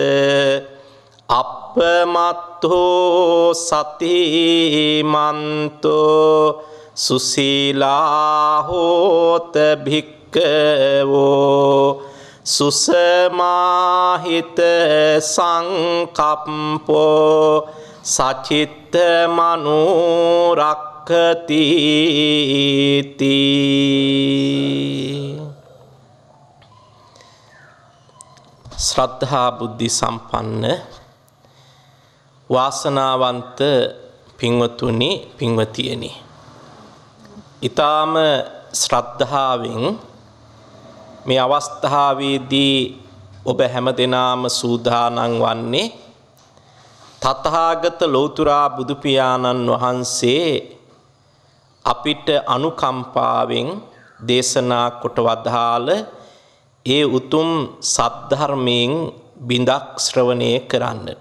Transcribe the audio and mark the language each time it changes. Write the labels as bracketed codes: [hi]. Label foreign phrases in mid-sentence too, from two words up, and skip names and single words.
[pi] අප්පමත්තෝ සතිමන්තෝ සුසීලා හෝත භික්ඛවෝ සුසමාහිත සංකප්පෝ සචිත්ත මනෝරක්ඛති [si] ශ්‍රද්ධා බුද්ධි සම්පන්න වාසනාවන්ත පින්වතුනි පින්වතියනි ඊටාම ශ්‍රද්ධාවෙන් මේ අවස්ථාවේදී ඔබ හැමදෙනාම සූදානම් වන්නේ තථාගත ලෞතුරා බුදු පියාණන් වහන්සේ අපිට අනුකම්පාවෙන් දේශනා කොට වදාළ ඒ උතුම් සද්ධර්මයෙන් බිඳක් ශ්‍රවණය කරන්නට.